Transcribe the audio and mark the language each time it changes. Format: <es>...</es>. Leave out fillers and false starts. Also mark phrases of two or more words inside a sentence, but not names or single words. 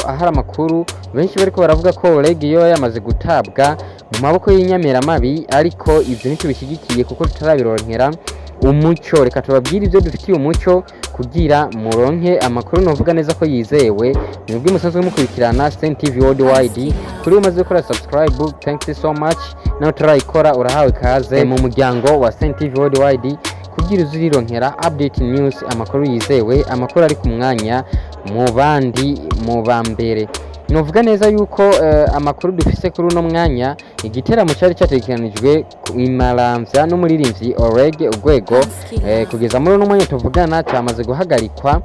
<rn>Ahari amakuru benshi bariko baravuga ko OLEGUE yo yamaze gutabwa mu maboko y'inyamiramabi, ariko ivyo ntitubishigikiye kuko tutarabironkera umuco. Reka tubabwire ivyo dufitiye umuco kugira muronke amakuru novuga neza ko yizewe. Mwebwe musanzwe mukurikirana Sten TV Worldwide, kuri umaze gukora subscribe,</rn> <en>thank you so much.</en> <rn>Nawe turayikora urahawe kaze mu muryango wa Sten TV Worldwide kugira uzirironkera</rn> <en>update news,</en> <rn>amakuru yizewe, amakuru ari ku mwanya mu bandi mu bambere. Novuga neza yuko amakuru dufise kuri uno mwanya, igiteramo cyari cyategekanijwe imaramvya n'umuririmbyi OLEGUE urwego, kugeza muri uno mwanya tuvugana cyamaze guhagarikwa.</rn>